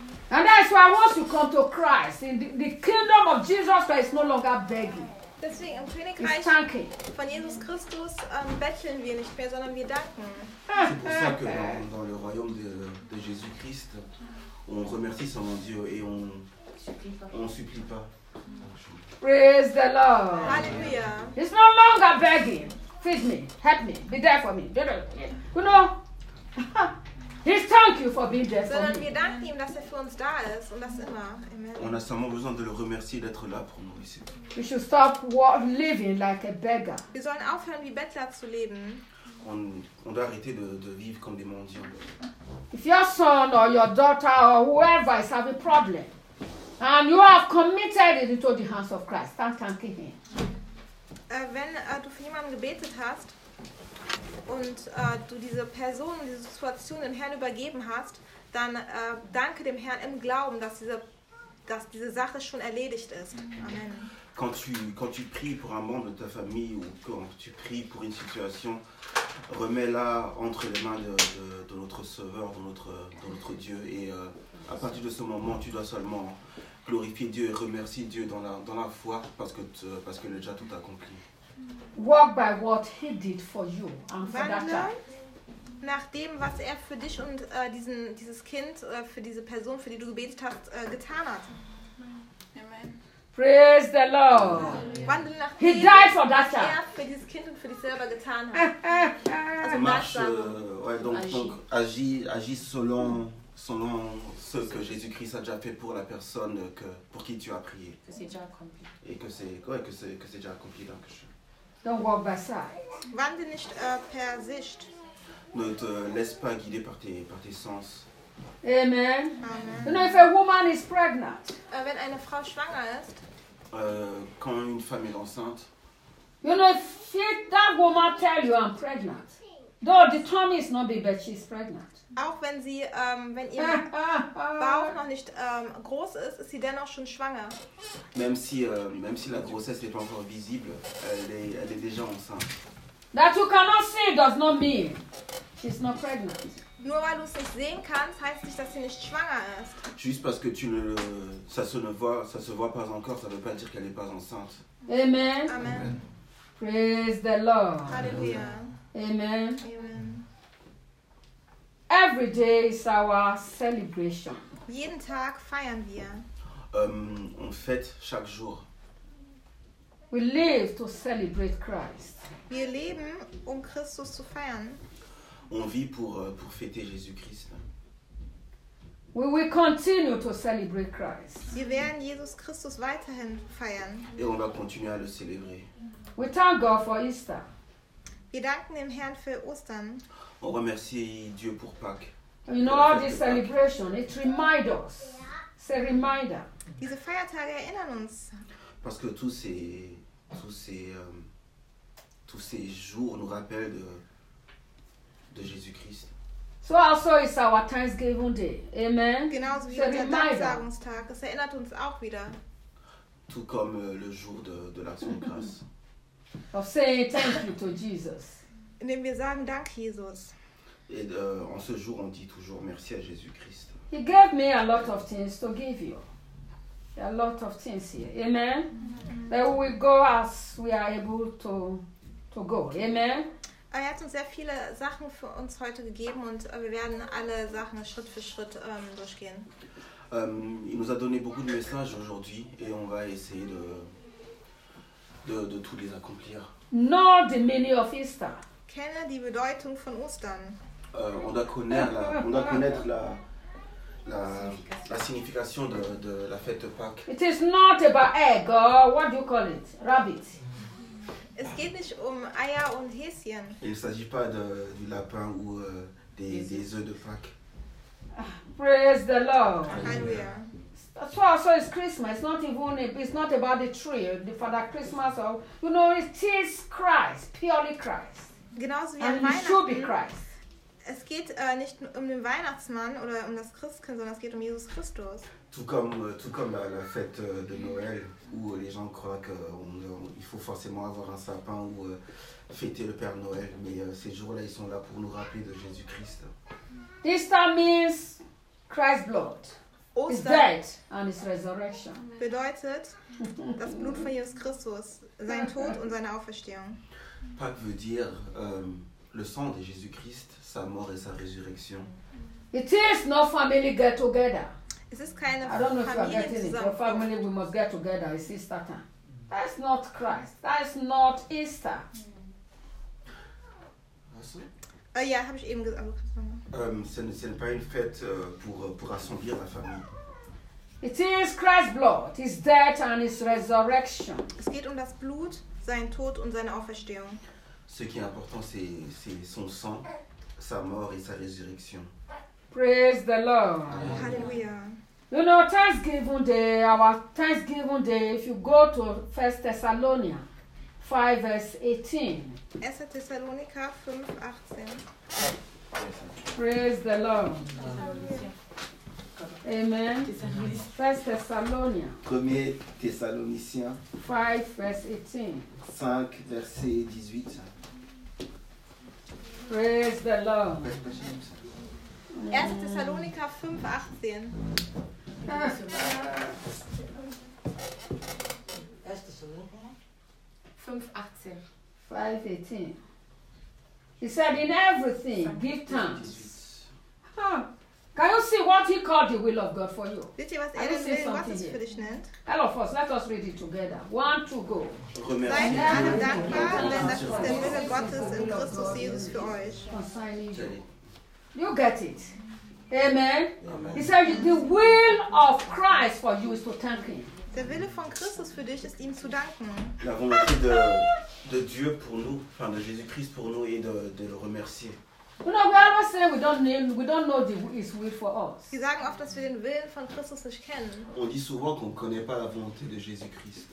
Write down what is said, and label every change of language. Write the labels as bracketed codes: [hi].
[en] And that's why I want to come to Christ. In the kingdom of Jesus Christ is no longer begging. [de] Deswegen im Königreich von Jesus Christus betteln wir nicht mehr, sondern wir danken. [fr] C'est pour ça que dans le royaume de Jésus Christ, on remercie son Dieu et on supplie pas. [en] Praise the Lord. Hallelujah. It's no longer begging. Feed me, help me, be there for me. You know, he's thank you for being there [de] sondern [en] for me. [de] Sondern wir danken ihm, dass er für uns da ist und das immer. [fr] Amen. On a seulement besoin de le remercier d'être là pour nous ici. [en] We should stop living like a beggar. [de] Wir sollen aufhören, wie Bettler zu leben. [fr] On doit arrêter de vivre comme des mendiants. [en] If your son or your daughter or whoever is having a problem, and you have committed it into the hands of Christ, start thanking him. [de] Wenn du für jemanden gebetet hast und du diese Person, diese Situation dem Herrn übergeben hast, dann danke dem Herrn im Glauben, dass diese Sache schon erledigt ist. Amen. [fr] Quand tu pries pour un membre de ta famille ou quand tu pries pour une situation, remets-la entre les mains de notre Sauveur, de notre Dieu. Et à partir de ce moment, tu dois seulement glorifier Dieu et remercier Dieu dans la foi parce qu'il a déjà tout accompli. [en] Walk by what he did for you and for that child. [de] Nach dem, was er für dich und dieses Kind, für diese Person, für die du gebetet hast, getan hat. [en] Praise the Lord. He died for that child. [de] Für dieses Kind und für dich selber getan hat. [fr] Also marche, ouais, donc agis selon ce que Jésus-Christ a déjà fait pour la personne que pour qui tu as prié. Que c'est déjà accompli. Et que c'est ouais que c'est déjà accompli donc. [en] Don't walk by sight. [de] Wandle nicht per Sicht. [fr] Ne te laisse pas guider par tes sens. Amen. Amen. [en] You know, if a woman is pregnant, [de] wenn eine Frau schwanger ist, [fr] quand une femme est enceinte, [en] you know, if that woman tell you I'm pregnant, though the tummy is not big, but she's pregnant. [de] Auch wenn sie, wenn ihr Bauch noch nicht groß ist, ist sie dennoch schon schwanger. [fr] Même si la grossesse n'est pas encore visible, elle est déjà enceinte. [en] That you cannot see does not mean she's not pregnant. [de] Nur weil du es nicht sehen kannst, heißt nicht, dass sie nicht schwanger ist. [fr] Juste parce que ça se voit pas encore, ça veut pas dire qu'elle n'est pas enceinte. Amen. Amen. [en] Praise the Lord. Hallelujah. Amen. Amen. Every day is our celebration. [de] Jeden Tag feiern wir. [fr] On fête chaque jour. [en] We live to celebrate Christ. [de] Wir leben, um Christus zu feiern. [fr] On vit pour fêter Jésus-Christ. [en] We will continue to celebrate Christ. [de] Wir werden Jesus Christus weiterhin feiern. [fr] Et on va continuer à le célébrer. [en] We thank God for Easter. [de] Wir danken dem Herrn für Ostern. [fr] On remercie Dieu pour Pâques. [en] You know, all this celebration, it reminds us. It's a reminder. [de] Diese Feiertage erinnern uns. [fr] Parce que tous ces jours nous rappellent de Jésus-Christ. [en] So also is our Thanksgiving Day. Amen. [de] Genauso wie unser Danksagungstag. Es erinnert uns auch wieder. [fr] Tout comme le jour de l'action de grâce. [en] Of saying thank you to Jesus. [de] Indem wir sagen Dank, Jesus. [fr] Et en ce jour, on dit toujours merci à Jésus-Christ. [en] He gave me a lot of things to give you. There are a lot of things here. Amen. Mm-hmm. That we go as we are able to go. Amen. [de] Er hat uns sehr viele Sachen für uns heute gegeben und wir werden alle Sachen Schritt für Schritt durchgehen. [fr] Il nous a donné beaucoup de messages aujourd'hui et on va essayer de tous les accomplir. [en] Know the meaning of Easter. [de] Kenne die Bedeutung von Ostern. [fr] On doit connaître la signification de la fête de Pâques. [en] It is not about egg or what do you call it? Rabbit. [de] Es geht nicht um Eier und Häschen. [fr] Il ne s'agit pas de, du lapin ou des œufs de Pâques. [en] Praise the Lord. Hallelujah. So it's Christmas. It's not even it's not about the tree, the Father Christmas or you know it's Christ, purely Christ. [de] Genauso wie [en] and [de] an Weihnachten. [en] It should be Christ. [de] Es geht nicht um den Weihnachtsmann oder um das Christkind, sondern es geht um Jesus Christus. [fr] Tout comme à la fête de Noël où les gens croient que il faut forcément avoir un sapin ou fêter le Père Noël, mais ces jours-là ils sont là pour nous rappeler de Jésus Christ. [en] This time means Christ's blood. His death and his resurrection. [de] Bedeutet das Blut von Jesus Christus, sein Tod und seine Auferstehung. [fr] Pâques veut dire le sang de Jésus Christ, sa mort et sa résurrection. [en] It is no family get together. Is this kind of I don't know if you are getting it. Your family, we must get together. It's Easter time. That's not Christ. That's not Easter. [fr] Ce n'est pas une fête pour rassembler la famille. [en] It is Christ's blood, his death and his resurrection. [de] Es geht um das Blut, sein Tod und seine Auferstehung. [fr] Ce qui est important, c'est son sang, sa mort et sa résurrection. [en] Praise the Lord. Hallelujah. You know, Thanksgiving Day, our Thanksgiving Day, if you go to 1 Thessalonians 5, verse 18. [de] 1 Thessalonica 5, 18. [en] Praise the Lord. Hallelujah. Amen. 1 Thessalonians. [fr] 1 Thessaloniciens. [en] 5, verse 18. [fr] 5, verset 18. [en] Praise the Lord. [de] 1. Thessalonica 5, 18. [en] 5, 18. He said, in everything, give thanks. Huh. Can you see what he called the will of God for you? Did you see something here? All of us, let us read it together. 1, 2, go. [de] Seid allen dankbar, denn das ist der Wille Gottes in Christus Jesus für euch. [en] Consigning you. You get it. Amen. Amen. He said, the will of Christ for you is to thank him. [de] Der Wille von Christus für dich ist ihm zu danken. [fr] La volonté de Dieu pour nous, enfin de Jésus-Christ pour nous et de le remercier. [en] You know, we always say we don't know his will for us. [de] Sie sagen oft, dass wir den Willen von Christus nicht kennen. [fr] On dit souvent qu'on connaît pas la volonté de Jésus-Christ.